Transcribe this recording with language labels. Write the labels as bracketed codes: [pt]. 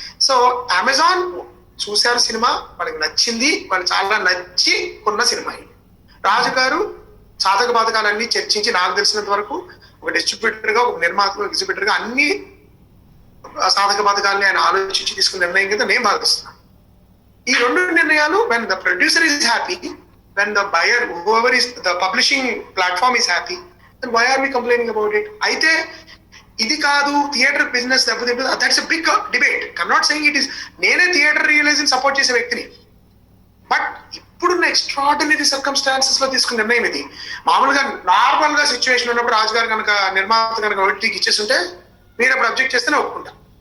[te] So Amazon చూశారు cinema, వాళ్ళకి నచ్చింది, వాళ్ళు చాలా నచ్చి కొన్న సినిమా. రాజు గారు సాధక బాధకాలన్నీ చర్చించి నాకు తెలిసినంత వరకు ఒక డిస్ట్రిబ్యూటర్ గా, ఒక నిర్మాత, ఎగ్జిబ్యూటర్ గా అన్ని సాధక బాధకాలని ఆయన ఆలోచించి తీసుకున్న నిర్ణయం కింద నేను భావిస్తున్నాను. ఈ 2 నిర్ణయాలు, [en] when the producer is happy, when the buyer, whoever is the publishing platform is happy, then why are we complaining about it? [te] అయితే ఇది కాదు థియేటర్ బిజినెస్ దెబ్బతింటుంది, [en] That's a big debate. I'm not saying it is. [te] నేనే theatre realising support చేసే వ్యక్తిని. But ఇప్పుడున్న extraordinary circumstances లో తీసుకున్న నిర్ణయం ఇది. మామూలుగా నార్మల్ గా సిచ్యువేషన్ ఉన్నప్పుడు రాజుగారు కనుక నిర్మాత కనుక ఓటీటీకి ఇచ్చేస్తుంటే మీరు అప్పుడు అబ్జెక్ట్ చేస్తేనే ఒప్పుకుంటా.